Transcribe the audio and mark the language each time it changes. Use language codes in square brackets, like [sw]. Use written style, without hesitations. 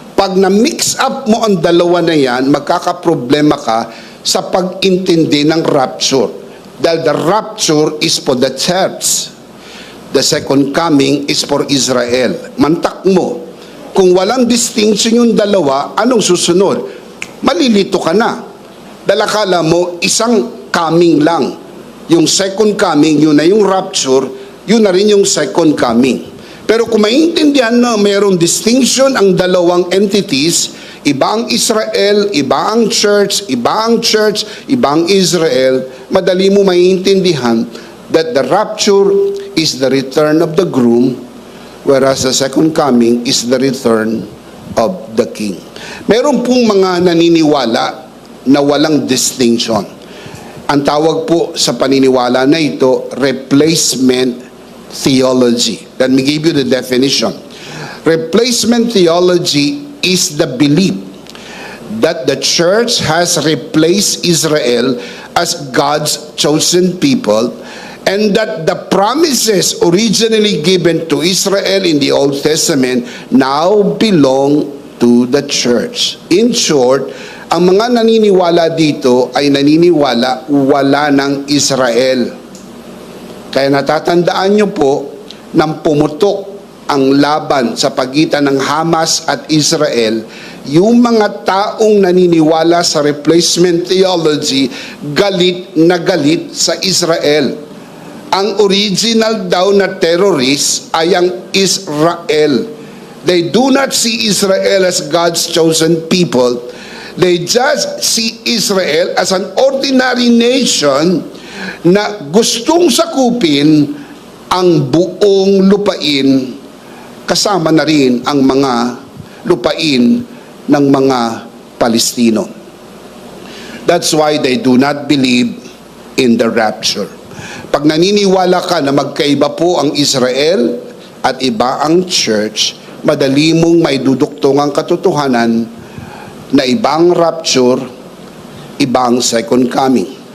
[tl] Pag na-mix up mo ang dalawa na yan, magkakaproblema ka sa pag-intindi ng rapture. [en] Dahil the rapture is for the church. The second coming is for Israel. [tl] Mantak mo. Kung walang distinction yung dalawa, anong susunod? Malilito ka na. Dahil akala mo, isang coming lang. Yung second coming, yun na yung rapture, yun na rin yung second coming. Pero kung maintindihan na mayroong distinction ang dalawang entities, iba ang Israel, iba ang church, iba ang Israel, madali mo maintindihan [en] that the rapture is the return of the groom, whereas the second coming is the return of the king. [tl] Meron pong mga naniniwala na walang distinction. Ang tawag po sa paniniwala na ito, replacement theology. [en] Let me give you the definition. Replacement theology is the belief that the church has replaced Israel as God's chosen people, and that the promises originally given to Israel in the Old Testament now belong to the church. In short, [tl] ang mga naniniwala dito ay naniniwala wala ng Israel. Kaya natatandaan nyo po nang pumutok ang laban sa pagitan ng Hamas at Israel, yung mga taong naniniwala sa replacement theology, galit na galit sa Israel. Ang original daw na terrorist ay ang Israel. [en] They do not see Israel as God's chosen people. They just see Israel as an ordinary nation [tl] na gustong sakupin ang buong lupain, kasama na rin ang mga lupain ng mga Palestino. [en] That's why they do not believe in the rapture. [tl] Pag naniniwala ka na magkaiba po ang Israel at iba ang church, madali mong may duduktong ang katotohanan na ibang rapture, ibang second coming.